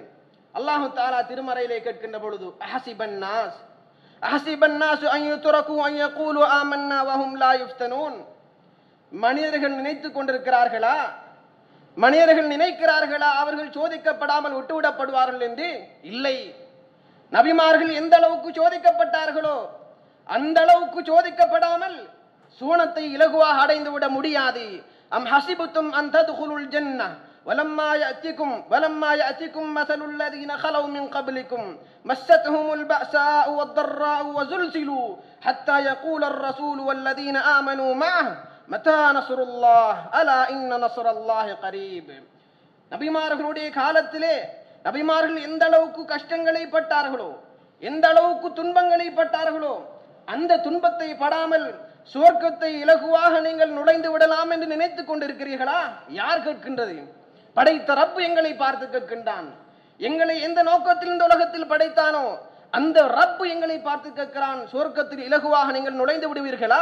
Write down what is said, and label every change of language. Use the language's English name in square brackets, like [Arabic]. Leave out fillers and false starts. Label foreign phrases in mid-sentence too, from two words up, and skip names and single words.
[Arabic] الله تعالى [Tamil] திருமறையிலே கேட்கின்ற பொழுது, மனிதர்கள் நினைத்துக் கொண்டிருக்கிறார்களா, மனிதர்கள் நினைக்கிறார்களா அவர்கள் சோதிக்கப்படாமல் விட்டுவிடப்படுவார்கள் என்று? இல்லை. நபிமார்கள் எந்த அளவுக்கு சோதிக்கப்பட்டார்களோ அந்த அளவுக்கு சோதிக்கப்படாமல் சுவனத்தை இலகுவாக அடைந்து விட முடியாது. [Arabic] أم حسبتم أن تدخلوا الجنة ولما يأتكم مثل الذين خلوا من قبلكم مستهم البأساء والضراء وزلزلوا حتى يقول الرسول والذين آمنوا معه متى نصر الله ألا إن نصر الله قريب. [Tamil] நபிமார்களுடைய காலத்திலே நபிமார்கள் எந்த அளவுக்கு கஷ்டங்களை பட்டார்களோ, எந்த அளவுக்கு துன்பங்களை பட்டார்களோ, அந்த துன்பத்தை படாமல் சுவர்க்கத்தை இலகுவாக நீங்கள் நுழைந்து விடலாம் என்று நினைத்துக் கொண்டிருக்கிறீர்களா? யார் கேட்கின்றது? படைத்த ரப்பு எங்களை பார்த்து கேட்கின்றான். எங்களை எந்த நோக்கத்தில் இந்த உலகத்தில் படைத்தானோ அந்த ரப்பு எங்களை பார்த்து கேட்கிறான், சுவர்க்கத்தில் இலகுவாக நீங்கள் நுழைந்து விடுவீர்களா?